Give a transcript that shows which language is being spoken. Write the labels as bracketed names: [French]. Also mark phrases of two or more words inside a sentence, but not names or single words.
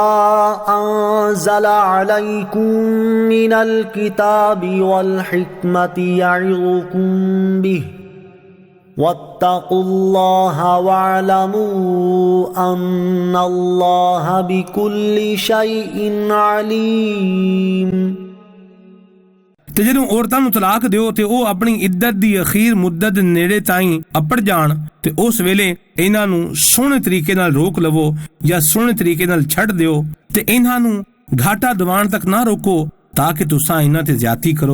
[Arabic] أَنزَلَ عَلَيْكُمْ مِنَ الْكِتَابِ وَالْحِكْمَةِ يَعِظُكُمْ بِهِ وَاتَّقُوا اللَّهَ وَاعْلَمُوا أَنَّ اللَّهَ بِكُلِّ شَيْءٍ عَلِيمٌ۔ [Punjabi] ਤੇ ਜਦੋਂ ਔਰਤਾਂ ਨੂੰ ਤਲਾਕ ਦਿਓ ਤੇ ਉਹ ਆਪਣੀ ਇੱਦਤ ਦੀ ਅਖੀਰ ਮੁੱਦਤ ਨੇੜੇ ਤਾਈਂ ਅਪੜ ਜਾਣ ਤੇ ਉਸ ਵੇਲੇ ਇਹਨਾਂ ਨੂੰ ਸੋਹਣੇ ਤਰੀਕੇ ਨਾਲ ਰੋਕ ਲਵੋ ਜਾਂ ਸੋਹਣੇ ਤਰੀਕੇ ਨਾਲ ਛੱਡ ਦਿਓ ਤੇ ਇਹਨਾਂ ਨੂੰ ਘਾਟਾ ਦਿਵਾਉਣ ਤੱਕ ਨਾ ਰੋਕੋ ਤਾਂ ਕਿ ਤੁਸੀਂ ਇਹਨਾਂ ਤੇ ਜ਼ਿਆਦਤੀ ਕਰੋ।